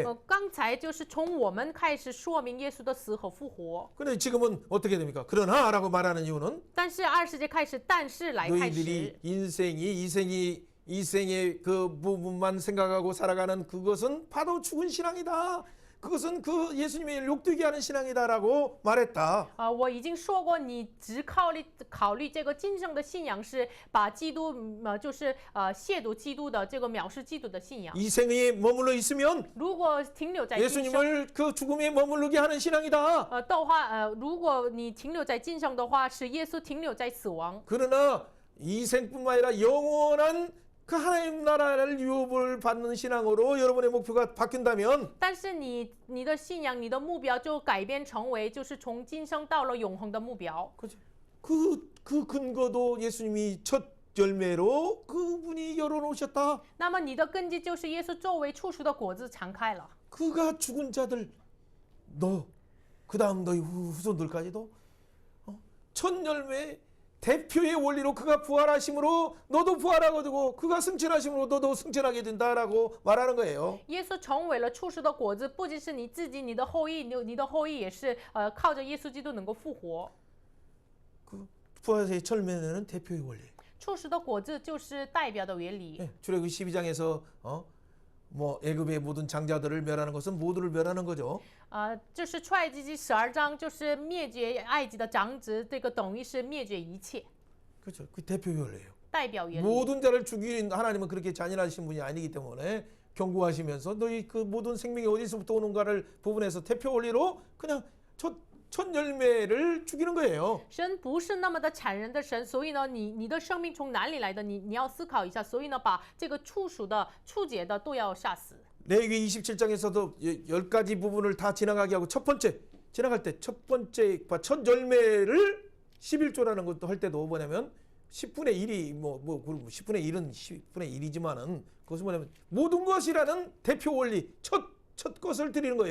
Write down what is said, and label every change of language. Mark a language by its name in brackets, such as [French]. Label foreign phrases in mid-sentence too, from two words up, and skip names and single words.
[Chinese] 刚才就是从我们开始说明耶稣的死和复活， [Korean] 근데 지금은 어떻게 됩니까? 그러나라고 말하는 이유는 [Chinese] 但是20节开始，但是来开始 [Korean] 너희들이 이생의 그 부분만 생각하고 살아가는 그것은 바로 죽은 신앙이다. 그것은 그 예수님의 욕되게 하는 신앙이다라고 말했다. [Chinese] 我已经说过，你只考虑这个今生的信仰是把基督，就是亵渎基督的这个藐视基督的信仰。 [Korean] 이생에 머물러 있으면 [Chinese] 如果停留在今生 [Korean] 예수님을 그 죽음에 머무르게 하는 신앙이다. [Chinese] 的话，如果你停留在今生的话，使耶稣停留在死亡。 [Korean] 그러나 이생뿐만 아니라 영원한 그 하나님 나라를 유업을 받는 신앙으로 여러분의 목표가 바뀐다면 [Chinese] 但是你的信仰，你的目标就改变成为就是从今生到了永恒的目标。 [Korean] 그 근거도 예수님이 첫 열매로 그분이 열어놓으셨다. [Chinese] 那么你的根基就是耶稣作为初熟的果子敞开了。 [Korean] 그가 죽은 자들 너 그다음 너희 후손들까지도 첫 열매 대표의 원리로 그가 부활하심으로 너도 부활하게 되고 그가 승천하심으로 너도 승천하게 된다라고 말하는 거예요. [Chinese] 耶稣成为了初熟的果子，不仅是你自己，你的后裔，你的后裔也是靠着耶稣基督能够复活。 [Korean] 그 부활의 첫 열매는 대표의 원리. [Chinese] 初熟的果子就是代表的原理。 [Korean] 출애굽 12장에서 뭐 애굽의 모든 장자들을 멸하는 것은 모두를 멸하는 거죠. [Chinese] 就是出埃及记12章，就是灭绝埃及的长子，这个等于是灭绝一切， [Korean] 그렇죠. 그 대표 원리예요. [Chinese] 代表原理。 [Korean] 모든 자를 죽이는 하나님은 그렇게 잔인하신 분이 아니기 때문에 경고하시면서 너희 그 모든 생명이 어디서부터 오는가를 부분에서 대표 원리로 그냥 첫 열매를 죽이는 거예요. [Chinese] 神不是那么的残忍的神，所以呢，你的生命从哪里来的？你要思考一下。所以呢，把这个初熟的、初结的都要杀死。 [Korean] 레위기 27장에서도 10가지 부분을 다 지나가게 하고 첫 번째 지나갈 때 첫 번째 첫 열매를 11조라는 것도 할 때도 뭐냐면 10분의 1이 뭐 10분의 1은 10분의 1이지만은 그것은 뭐냐면 모든 것이라는 대표 원리 첫 것을 드리는 거예요.